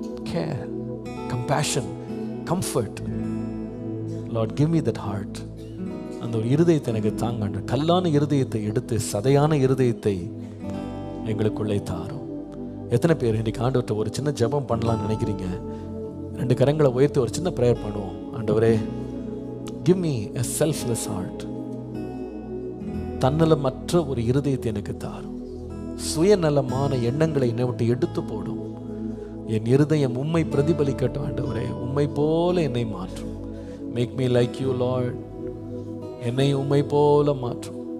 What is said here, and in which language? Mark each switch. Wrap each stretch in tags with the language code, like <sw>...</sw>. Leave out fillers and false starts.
<en>Care, compassion, comfort. Lord give me that heart.</en> <ta>அந்த ஒரு இருதயத்தை எனக்கு தாங்க. கல்லான இருதயத்தை எடுத்து சதையான இருதயத்தை எங்களுக்குள்ளே தாரும். எத்தனை பேர் இன்றைக்கு ஆண்டவர்கிட்ட ஒரு சின்ன ஜெபம் பண்ணலாம்னு நினைக்கிறீங்க? 2 கரங்களை உயர்த்தி ஒரு சின்ன ப்ரேயர் பண்ணுவோம். ஆண்டவரே,</ta> <en>give me a selfless heart.</en> <ta>தன்னலமற்ற ஒரு இருதயத்தை எனக்கு தாரும். சுயநலமான எண்ணங்களை என்னை விட்டு எடுத்து போடும். என் இருதயம் உம்மை பிரதிபலிக்கட்டும். ஆண்டவரே, உம்மை போல என்னை மாற்றும்.</ta> <en>Make me like you Lord.</en> <ta>என்னை உம்மை போல மாற்றும்.</ta>